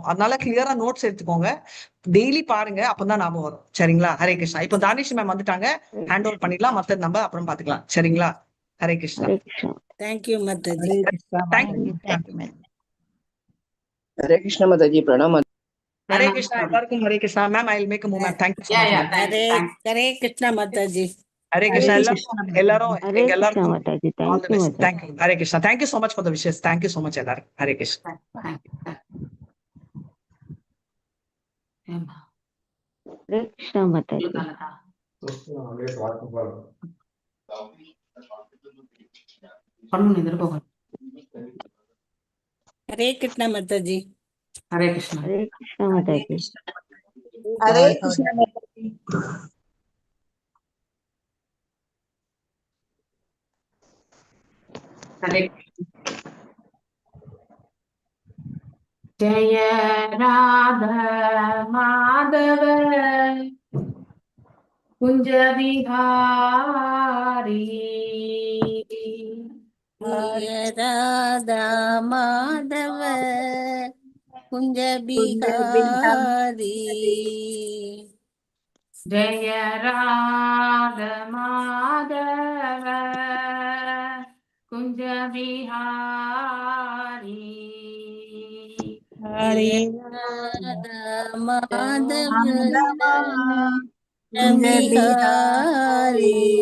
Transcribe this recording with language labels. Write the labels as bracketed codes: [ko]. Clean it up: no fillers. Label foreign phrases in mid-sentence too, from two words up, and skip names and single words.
[ta] அதனால கிளியரா நோட்ஸ் எடுத்துக்கோங்க, டெய்லி பாருங்க, அப்பதான் ஞாபகம் வரும். சரிங்களா? ஹரே கிருஷ்ணா. இப்போ தானிஷ் மேம் வந்துட்டாங்க, [en] hand over [ta] பண்ணிடலாம். மத்தது நம்ம அப்புறம் பாத்துக்கலாம். சரிங்களா? ஹரே கிருஷ்ணா. தேங்க்யூ மாதாஜி. ஹரே கிருஷ்ணா மாதாஜி. பிரணாம். ஹரே கிருஷ்ணா. எல்லாருக்கும் ஹரே கிருஷ்ணா மேம். [en] I will make a movement. Thank you so much. [ta] ஹரே கிருஷ்ணா மாதாஜி. ஹரே கிருஷ்ணா. எல்லாரும் எல்லாருக்கும் [en] all the best. [ta] Thank you. ஹரே கிருஷ்ணா. [en] Thank you so much for the wishes. Thank you so much எல்லாரும். ஹரே கிருஷ்ணா. [ta] ஹரே கிருஷ்ணா மாதாஜி. ஹரே கிருஷ்ணா மாதாஜி. [en] Hare Krishna. [ta] ஹரே கிருஷ்ணா மாதாஜி. [en] Hare Krishna Mataji. Hare Jaya Radha Madhava Kunja Vihari. [ta] ராதா மாதவ குஞ்ச பிகாரி. [en] Jaya Radha Madhava Kunja Vihari. [ta] ராதா மாதவ பிகாரி.